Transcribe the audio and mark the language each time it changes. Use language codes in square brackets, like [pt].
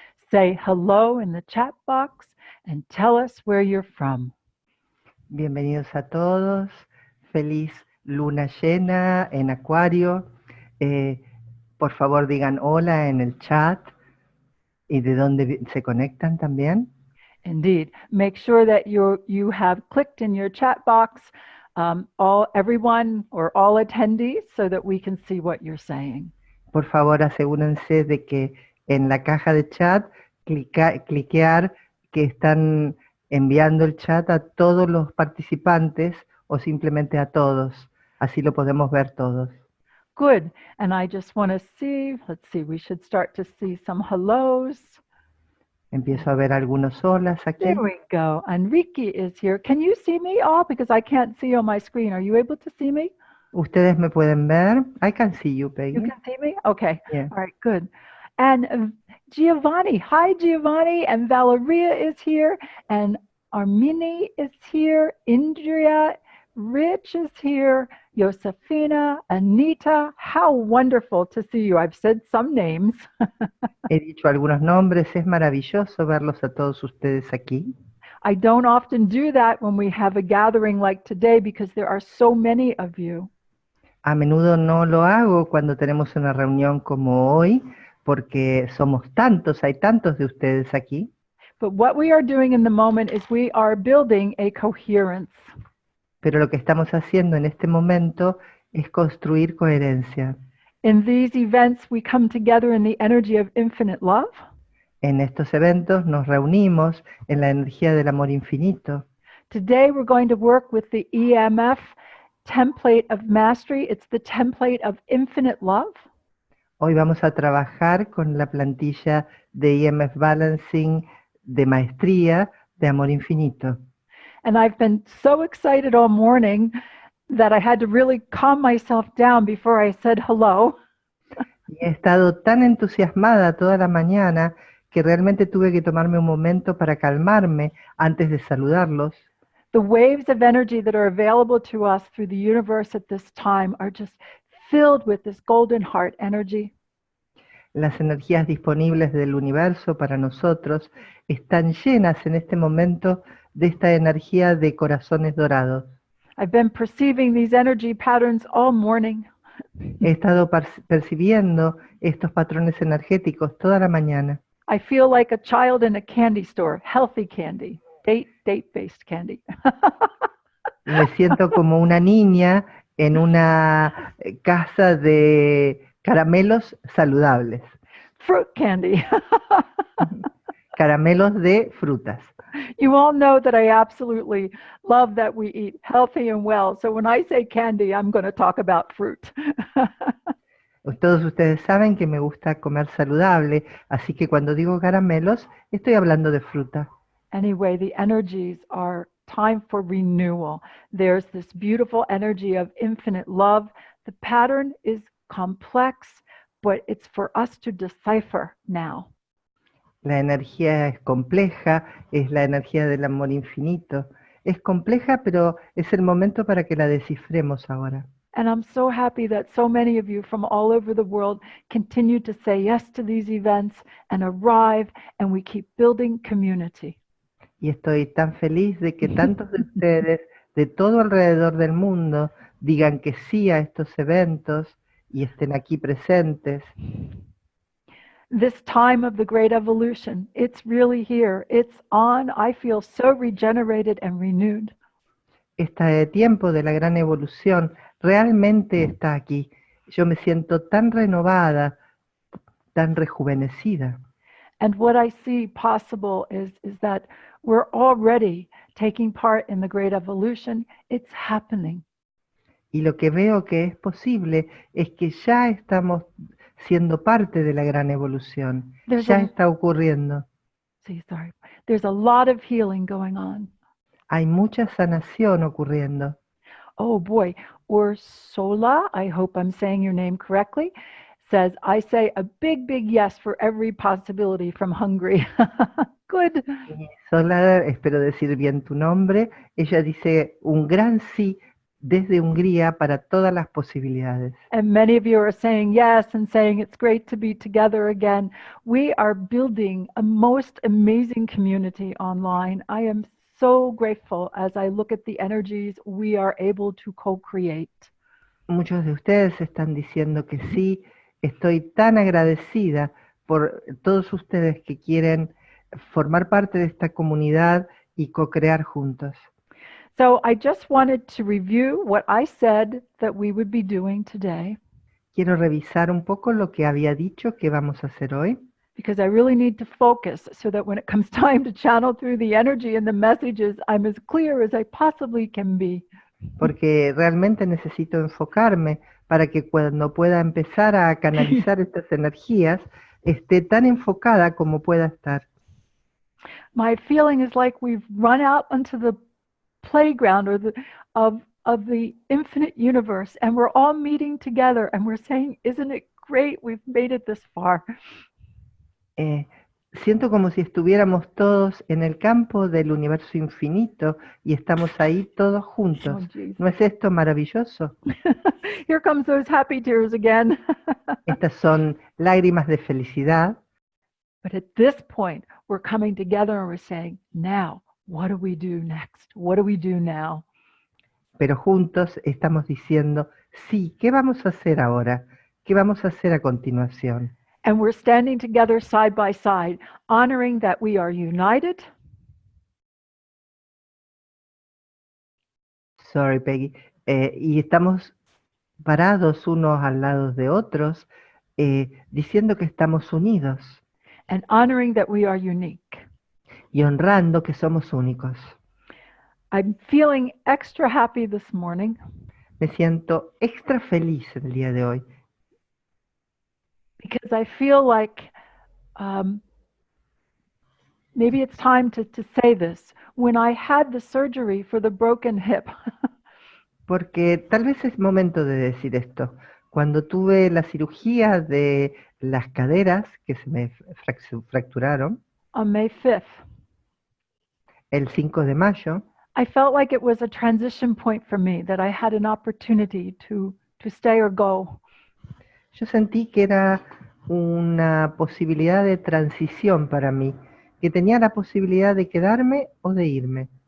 [en] Say hello in the chat box and tell us where you're from. [es] Bienvenidos a todos. Feliz luna llena en Acuario. Por favor digan hola en el chat y de dónde se conectan también. [en] Indeed. Make sure that you have clicked in your chat box everyone or all attendees so that we can see what you're saying. [es] Por favor asegúrense de que en la caja de chat cliquear que están enviando el chat a todos los participantes o simplemente a todos. Así lo podemos ver todos. [en] Good. And I just want to see, let's see, we should start to see some hellos. [es] Empiezo a ver algunos holas aquí. [en] There we go. Enrique is here. Can you see me all? Because I can't see on my screen. Are you able to see me? [es] Ustedes me pueden ver. [en] I can see you, Peggy. You can see me? Okay. Yeah. All right, good. And Giovanni. Hi, Giovanni. And Valeria is here. And Armini is here. Indria, Rich is here. Josefina, Anita. How wonderful to see you. I've said some names. [es] He dicho algunos nombres. Es maravilloso verlos a todos ustedes aquí. [en] I don't often do that when we have a gathering like today because there are so many of you. [es] A menudo no lo hago cuando tenemos una reunión como hoy, porque somos tantos, hay tantos de ustedes aquí. [en] But what we are doing in the moment is we are building a coherence. [es] Pero lo que estamos haciendo en este momento es construir coherencia. [en] In these events, we come together in the energy of infinite love. [es] En estos eventos nos reunimos en la energía del amor infinito. [en] Today, we're going to work with the EMF template of mastery. It's the template of infinite love. [es] Hoy vamos a trabajar con la plantilla de EMF Balancing de maestría de amor infinito. [en] And I've been so excited all morning that I had to really calm myself down before I said hello. [es] Y he estado tan entusiasmada toda la mañana que realmente tuve que tomarme un momento para calmarme antes de saludarlos. [en] The waves of energy that are available to us through the universe at this time are just filled with this golden heart energy. [es] Las energías disponibles del universo para nosotros están llenas en este momento de esta energía de corazones dorados. [en] I've been perceiving these energy patterns all morning. [es] He estado percibiendo estos patrones energéticos toda la mañana. [en] I feel like a child in a candy store, healthy candy, date-based candy. [es] Me siento como una niña en una casa de caramelos saludables. [en] Fruit candy. [es] Caramelos de frutas. [en] You all know that I absolutely love that we eat healthy and well. So when I say candy, I'm going to talk about fruit. [es] Todos ustedes saben que me gusta comer saludable, así que cuando digo caramelos, estoy hablando de fruta. [en] Anyway, the energies are time for renewal. There's this beautiful energy of infinite love. The pattern is complex, but it's for us to decipher now. [es] La energía es compleja, es la energía del amor infinito. Es compleja, pero es el momento para que la descifremos ahora. [en] And I'm so happy that so many of you from all over the world continue to say yes to these events and arrive, and we keep building community. [es] Y estoy tan feliz de que tantos de ustedes de todo alrededor del mundo digan que sí a estos eventos y estén aquí presentes. [en] This time of the great evolution, it's really here. It's on. I feel so regenerated and renewed. [es] Este tiempo de la gran evolución realmente está aquí. Yo me siento tan renovada, tan rejuvenecida. [en] And what I see possible is that we're already taking part in the great evolution. It's happening. [es] Y lo que veo que es posible es que ya estamos siendo parte de la gran evolución. Ya está ocurriendo. [en] There's a lot of healing going on. [es] Hay mucha sanación ocurriendo. [en] Oh boy, Ursula, I hope I'm saying your name correctly, says, I say a big, big yes for every possibility from Hungary. Good. [es] Sola, espero decir bien tu nombre. Ella dice un gran sí desde Hungría para todas las posibilidades. [en] And many of you are saying yes and saying it's great to be together again. We are building a most amazing community online. I am so grateful as I look at the energies we are able to co-create. [es] Muchos de ustedes están diciendo que sí. Estoy tan agradecida por todos ustedes que quieren formar parte de esta comunidad y co-crear juntos. [en] So I just wanted to review what I said that we would be doing today, [es] Quiero revisar un poco lo que había dicho que vamos a hacer hoy, [en] because I really need to focus so that when it comes time to channel through the energy and the messages, I'm as clear as I possibly can be. [es] porque realmente necesito enfocarme para que cuando pueda empezar a canalizar estas energías, esté tan enfocada como pueda estar. [en] My feeling is like we've run out onto the playground or of the infinite universe, and we're all meeting together and we're saying, isn't it great we've made it this far? [es] Siento como si estuviéramos todos en el campo del universo infinito y estamos ahí todos juntos. [en] Oh, geez. [es] ¿No es esto maravilloso? [en] Here comes those happy tears again. [es] Estas son lágrimas de felicidad. [en] But at this point, we're coming together and we're saying, now, what do we do next? What do we do now? [es] Pero juntos estamos diciendo, sí, ¿qué vamos a hacer ahora? ¿Qué vamos a hacer a continuación? [en] And we're standing together side by side, honoring that we are united. Sorry, Peggy. [es] Y estamos parados unos al lado de otros, diciendo que estamos unidos [en] And honoring that we are unique. [es] y honrando que somos únicos. [en] I'm feeling extra happy this morning [es] Me siento extra feliz el día de hoy [en] because I feel like maybe it's time to say this. When I had the surgery for the broken hip, [es] porque tal vez es momento de decir esto. Cuando tuve la cirugía de las caderas que se me fracturaron [en] on May 5th, [es] el 5 de mayo, [en] I felt like it was a transition point for me, that I had an opportunity to stay or go. [es] yo sentí que era una posibilidad de transición para mí, que tenía la posibilidad de quedarme o de irme.